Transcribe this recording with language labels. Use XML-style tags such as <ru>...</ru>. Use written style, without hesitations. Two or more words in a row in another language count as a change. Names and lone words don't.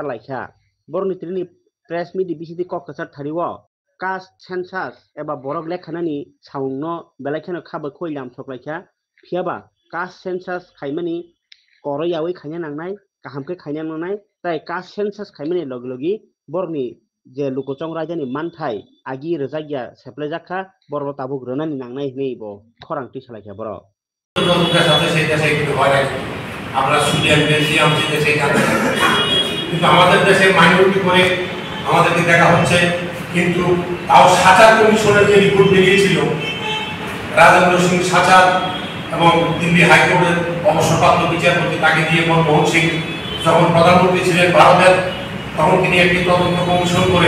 <trp>लाइखा बरनि त्रिनि</trp> <en>press meet</en> <trp>बिसिदि ककटार थारिव</trp> <en>caste census</en> <trp>एबा बरक लेखानानि सामुंनो बेलायखानो खाबो खयलाम सकलाइखा फियाबा</trp> <en>caste census</en> <trp>खाइमानि करयावै खाइना नांनाय गाहामखे खाइना नांनाय ताई</trp> <en>caste census</en> <trp>खाइमानि लगलगि बरनि जे लुकचं राजानि मानथाय आगि रजागिया सेप्लायजाखा बरबो ताबुक रनानि नांनाय नेबो खरांथि सालायखा बर</trp> <bn>সাথে সেই দেশে একটু হয় না আমরা সুডিয়ান বেলজিয়াম যে দেশে থাকি কিন্তু আমাদের দেশে মাইনরিটি করে আমাদেরকে দেখা হচ্ছে কিন্তু তাও সাচার কমিশনের যে রিপোর্ট বেরিয়েছিল রাজেন্দ্র সিং সাচার এবং দিল্লি হাইকোর্টের অবসরপ্রাপ্ত বিচারপতি তাকে দিয়ে মনমোহন সিং যখন প্রধানমন্ত্রী ছিলেন ভারতের তখন তিনি একটি তদন্ত কমিশন করে</bn>